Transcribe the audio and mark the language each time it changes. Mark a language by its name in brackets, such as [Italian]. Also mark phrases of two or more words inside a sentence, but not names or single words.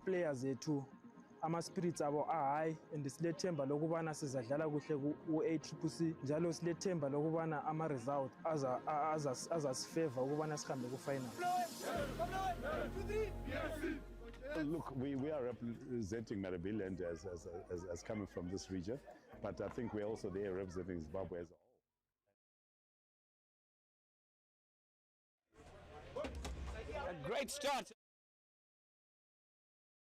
[North Ndebele] players ethu ama spirits abo high, and silethemba lokubana sizadlala kuhle ku Accc njalo silethemba lokubana ama result azasifavor ukubana sihambe ku final. [English] Look, we are representing Maribiland as coming from this region, but I think we're also there representing Zimbabwe as a whole. A great start.